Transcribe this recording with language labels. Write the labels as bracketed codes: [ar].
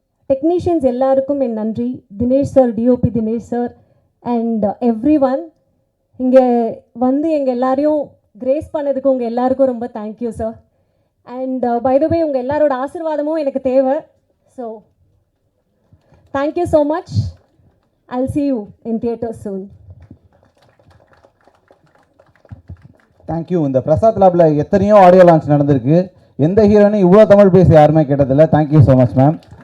[ta] Technicians எல்லாருக்கும் என் நன்றி. Dinesh sir, DOP Dinesh sir [en] And everyone. [ta] இங்கே எங்கள் எல்லாரையும் கிரேஸ் பண்ணதுக்கு உங்கள் எல்லாருக்கும் ரொம்ப thank you sir. And by the வே உங்கள் எல்லாரோட ஆசீர்வாதமும் எனக்கு தேவை. [en] So thank you so much. I'll see you in theaters soon. Thank you. [ta] இந்த பிரசாத் லேபில் எத்தனையோ ஆடியோ லான்ச் நடந்திருக்கு. எந்த ஹீரோனும் இவ்வளோ தமிழ் பேசி யாருமே கேட்டதில்லை. [en] Thank you so much ma'am.